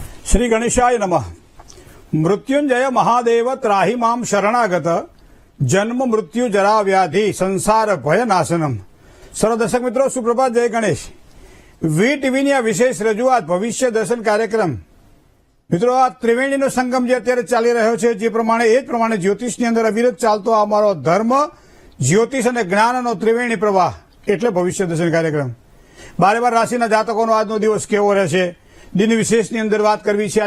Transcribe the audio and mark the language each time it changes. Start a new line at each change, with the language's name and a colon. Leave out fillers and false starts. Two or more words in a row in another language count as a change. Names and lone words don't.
Sanskrit: श्री गणेशाय नमः। मृत्युंजय महादेव त्राहि मां शरणागत जन्म मृत्यु जरा व्याधि संसार भय नाशनम।
Hindi: सर्व दर्शक मित्रों सुप्रभात, जय गणेश।
Gujarati: વી ટીવીની આ વિશેષ રજૂઆત ભવિષ્ય દર્શન કાર્યક્રમ મિત્રો, આ ત્રિવેણીનો સંગમ જે અત્યારે ચાલી રહ્યો છે જે પ્રમાણે એ જ પ્રમાણે જ્યોતિષની અંદર અવિરત ચાલતો અમારો ધર્મ, જ્યોતિષ અને જ્ઞાનનો ત્રિવેણી પ્રવાહ એટલે ભવિષ્ય દર્શન કાર્યક્રમ। બારે બાર રાશિના જાતકોનો આજનો દિવસ કેવો રહેશે, દિન વિશેષની અંદર વાત કરવી છે।